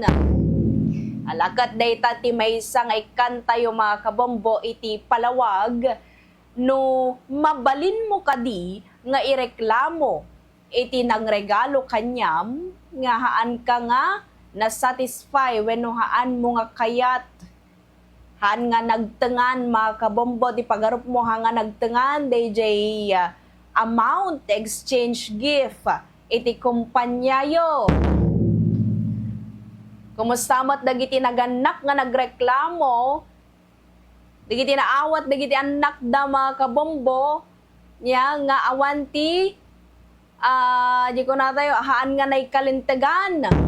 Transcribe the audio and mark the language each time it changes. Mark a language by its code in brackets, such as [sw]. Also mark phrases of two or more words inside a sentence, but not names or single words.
[ilo] Alakat dayta ti maysa nga ikanta yo mga kabombo iti palawag no mabalin mo kadi nga ireklamo iti nangregalo kanyam nga haan ka nga na-satisfy wenno haan mo nga kayat. Haan nga nagtengan mga kabombo ti pagarup mo nga nagtengan DJ [en] amount exchange gift [ilo] iti kumpanya yo. Kumusta mo't dagiti naganak nga nagreklamo, dagiti naawat dagiti anak da mga kabombo nya nga awanti di ko na tayo haan nga naikalintegan.